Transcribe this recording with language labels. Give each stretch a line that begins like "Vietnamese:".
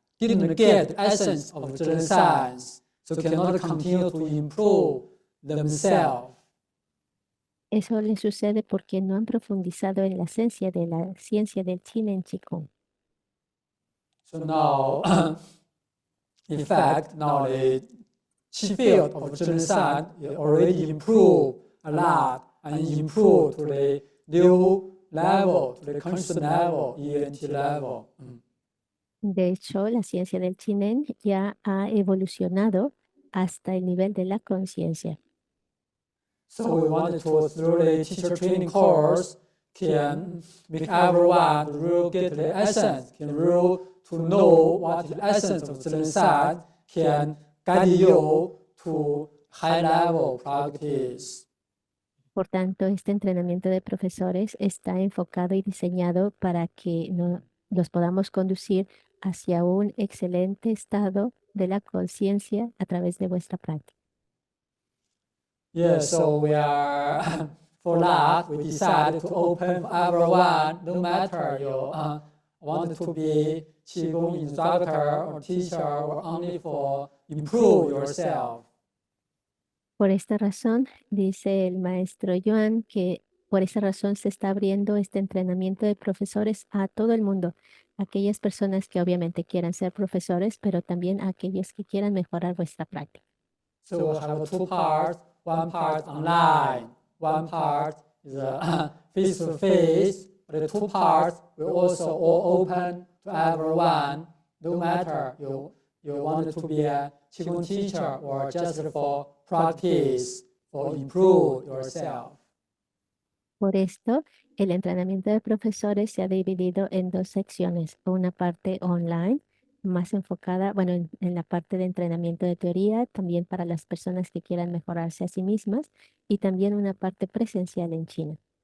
English: Didn't get the essence of Zhen science, so cannot continue to improve themselves.
Spanish: Eso les sucede porque no han profundizado en la esencia de la ciencia del Qigong Qigong.
English: So now, in fact, now the Qi field of Zhen science already improved a lot and improved to the new level, to the conscious level, ENT level.
Spanish: De hecho, la ciencia del Qigong ya ha evolucionado hasta el nivel de la conciencia.
English: So we wanted to, through the teacher training course, can make everyone really get the essence, can really to know what the essence of Zhen science, can guide you to high level practice.
Spanish: Por tanto, este entrenamiento de profesores está enfocado y diseñado para que los podamos conducir hacia un excelente estado de la conciencia a través de vuestra práctica.
English: Yeah, so we are, for that, we decided to open for everyone, no matter you want to be Qigong instructor or teacher or only for improve yourself.
Spanish: Por esta razón, dice el maestro Yuan, que por esa razón se está abriendo este entrenamiento de profesores a todo el mundo, aquellas personas que obviamente quieran ser profesores, pero también a aquellos que quieran mejorar vuestra práctica.
English: So we'll have two parts, one part online, one part is face-to-face, but the two parts will also all open to everyone, no matter you want to be a Qigong teacher or just for practice, for improve yourself.
Spanish: Por esto, el entrenamiento de profesores se ha dividido en dos secciones, una parte online, más enfocada, bueno, en la parte de entrenamiento de teoría, también para las personas que quieran mejorarse a sí mismas, y también una parte presencial en China.